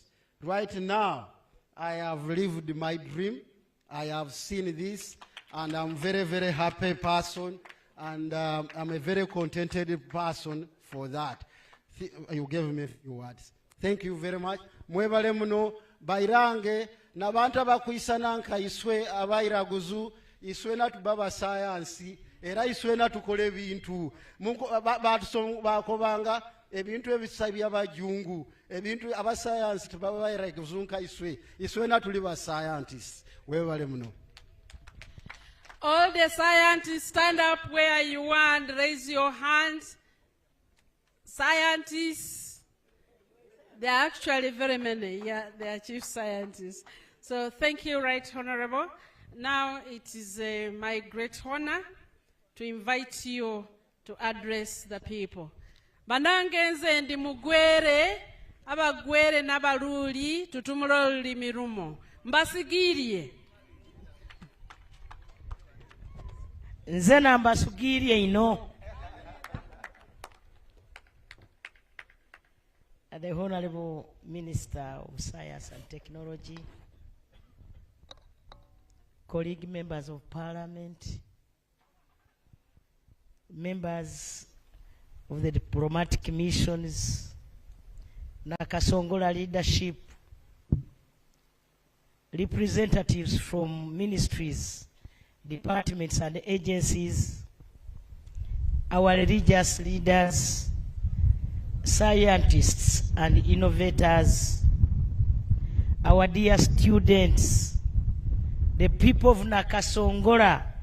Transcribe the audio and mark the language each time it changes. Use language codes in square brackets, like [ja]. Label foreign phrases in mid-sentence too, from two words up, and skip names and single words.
[en] Right now, I have lived my dream. I have seen this, and I'm very, very happy person, and I'm a very contented person for that. You gave me a few words. Thank you very much. [gwr] Mwebale muno, bairange, nabantu abakwisa nanka iswe abairaguzu iswe natuba basayansi era iswe natukola ebintu bakobanga ebintu ebisa by'abajungu ebintu abasayansi tebaba bairaguzu nka iswe natuli bascientists webale muno. [en] All the scientists, stand up where you are and raise your hands. Scientists, there are actually very many. Yeah, they are chief scientists. So thank you, Right Honorable. Now it is my great honor to invite you to address the people. [gwr] Banangenze ndi mugwere, abagwere n'abaluli tutumula olulimi lumo. Mbasigirie. Nze nambasugirie ino. [en] The Honorable Minister of Science and Technology, colleague members of Parliament, members of the diplomatic missions, Nakasongola leadership, representatives from ministries, departments and agencies, our religious leaders, scientists and innovators, our dear students, the people of Nakasongola,